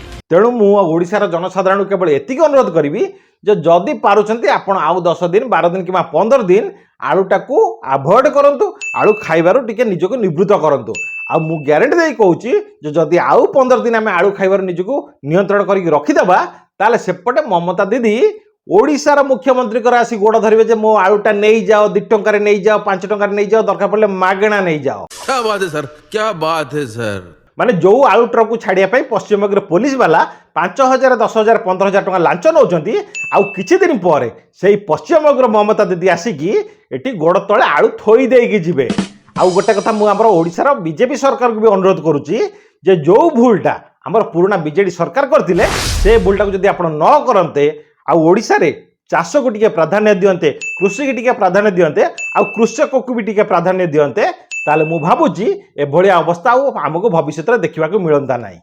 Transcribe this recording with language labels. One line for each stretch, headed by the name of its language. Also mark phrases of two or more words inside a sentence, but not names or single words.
Odia: ତେଣୁ ମୁଁ ଓଡ଼ିଶାର ଜନସାଧାରଣଙ୍କୁ କେବଳ ଏତିକି ଅନୁରୋଧ କରିବି ଯେ ଯଦି ପାରୁଛନ୍ତି ଆପଣ ଆଉ 10 ଦିନ 12 ଦିନ କିମ୍ବା 15 ଦିନ ଆଳୁଟାକୁ ଆଭଏଡ କରନ୍ତୁ, ଆଳୁ ଖାଇବାରୁ ଟିକେ ନିଜକୁ ନିବୃତ୍ତ କରନ୍ତୁ। ଆଉ ମୁଁ ଗ୍ୟାରେଣ୍ଟି ଦେଇ କହୁଛି ଯେ ଯଦି ଆଉ 15 ଦିନ ଆମେ ଆଳୁ ଖାଇବାରୁ ନିଜକୁ ନିୟନ୍ତ୍ରଣ କରିକି ରଖିଦେବା ତାହେଲେ ସେପଟେ ମମତା ଦିଦି ଓଡ଼ିଶାର ମୁଖ୍ୟମନ୍ତ୍ରୀଙ୍କର ଆସି ଗୋଡ଼ ଧରିବେ ଯେ ମୋ ଆଳୁଟା ନେଇଯାଅ, 2 ଟଙ୍କାରେ ନେଇଯାଅ, 5 ଟଙ୍କାରେ ନେଇଯାଅ, ଦରକାର ପଡ଼ିଲେ ମାଗଣା ନେଇଯାଅ।
Hindi: क्या बात है सर, क्या बात है सर।
Odia: ମାନେ ଯୋଉ ଆଳୁ ଟ୍ରକକୁ ଛାଡ଼ିବା ପାଇଁ ପଶ୍ଚିମବଙ୍ଗର ପୋଲିସ ବାଲା 5,000 10,000 15,000 ଟଙ୍କା ଲାଞ୍ଚ ନେଉଛନ୍ତି, ଆଉ କିଛି ଦିନ ପରେ ସେଇ ପଶ୍ଚିମବଙ୍ଗର ମମତା ଦିଦି ଆସିକି ଏଠି ଗୋଡ଼ ତଳେ ଆଳୁ ଥୋଇ ଦେଇକି ଯିବେ। ଆଉ ଗୋଟେ କଥା ମୁଁ ଆମର ଓଡ଼ିଶାର ବିଜେପି ସରକାରକୁ ବି ଅନୁରୋଧ କରୁଛି ଯେ ଯୋଉ ଭୁଲଟା ଆମର ପୁରୁଣା ବିଜେଡି ସରକାର କରିଥିଲେ ସେ ଭୁଲଟାକୁ ଯଦି ଆପଣ ନ କରନ୍ତେ, ଆଉ ଓଡ଼ିଶାରେ ଚାଷକୁ ଟିକେ ପ୍ରାଧାନ୍ୟ ଦିଅନ୍ତେ, କୃଷିକି ଟିକେ ପ୍ରାଧାନ୍ୟ ଦିଅନ୍ତେ, ଆଉ କୃଷକକୁ ବି ଟିକେ ପ୍ରାଧାନ୍ୟ ଦିଅନ୍ତେ, ତାହେଲେ ମୁଁ ଭାବୁଛି ଏଭଳିଆ ଅବସ୍ଥା ଆଉ ଆମକୁ ଭବିଷ୍ୟତରେ ଦେଖିବାକୁ ମିଳନ୍ତା ନାହିଁ।